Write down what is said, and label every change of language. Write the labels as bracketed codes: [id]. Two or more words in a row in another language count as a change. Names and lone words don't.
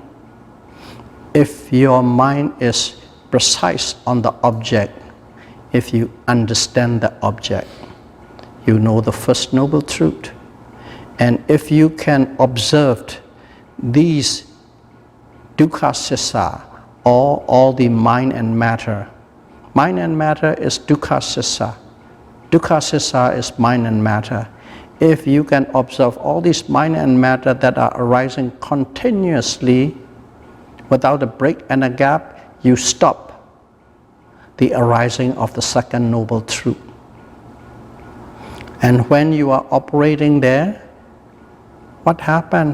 [en] If your mind is precise on the object, if you understand the object, you know the first noble truth. And if you can observe these [pi] dukkha sissa, [en] or all the mind and matter. Mind and matter is [pi] dukkha sissa. Dukkha sissa [en] is mind and matter. If you can observe all these mind and matter that are arising continuously without a break and a gap, you stop the arising of the second noble truth. And when you are operating there, what happens?